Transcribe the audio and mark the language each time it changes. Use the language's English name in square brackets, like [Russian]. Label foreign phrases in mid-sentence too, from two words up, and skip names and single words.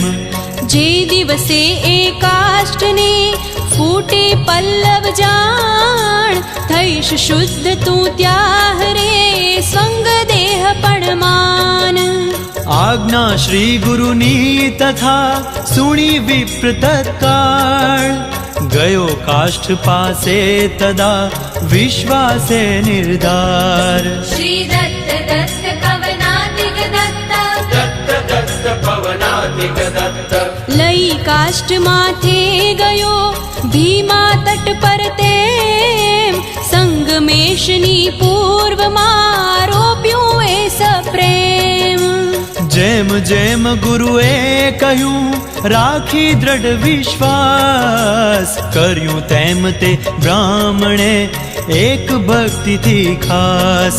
[Gujarati] જે દિવસે એ કાષ્ઠને ફૂટે પલ્લવ જાણ થઈશ શુદ્ધ તું ત્યાં રે સ્વંગ દેહ પડમાન આજ્ઞા શ્રી ગુરુની તથા સુણી વિપ્ર તત્કાળ ગયો કાષ્ઠ પાસે તદા વિશ્વાસે નિર્ધાર [Sanskrit] श्री दत्त दत्त कवनातिक दत्त दत्त दत्त पवनातिक दत्त [Gujarati] લઈ કાષ્ઠ માથે ગયો ભીમા તટ પર તેમ સંગમેશની પૂર્વમાં રોપ્યું એ સપ્રેમ જેમ જેમ ગુરુએ કહ્યું રાખી દ્રઢ વિશ્વાસ કર્યું તેમ તે બ્રાહ્મણે એક ભક્તિથી ખાસ